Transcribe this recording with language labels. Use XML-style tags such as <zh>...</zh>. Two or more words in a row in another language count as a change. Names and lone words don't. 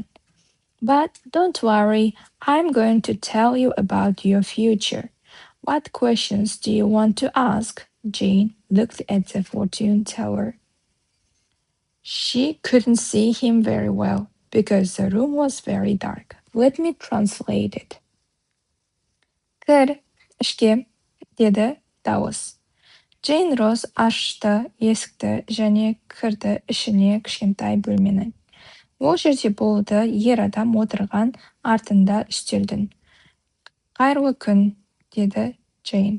<en>But don't worry, I'm going to tell you about your future. What questions do you want to ask? Jane looked at the fortune teller. She couldn't see him very well because the room was very dark. Let me translate it.</en> <kk>Кір, ішке, деді дауыс. Джейн Роз ашты есікті және кірді ішіне кішкентай бөлменің. Ол жерде болды ер адам отырған артында үстелдің. Қайырлы күн, деді Джейн.</kk>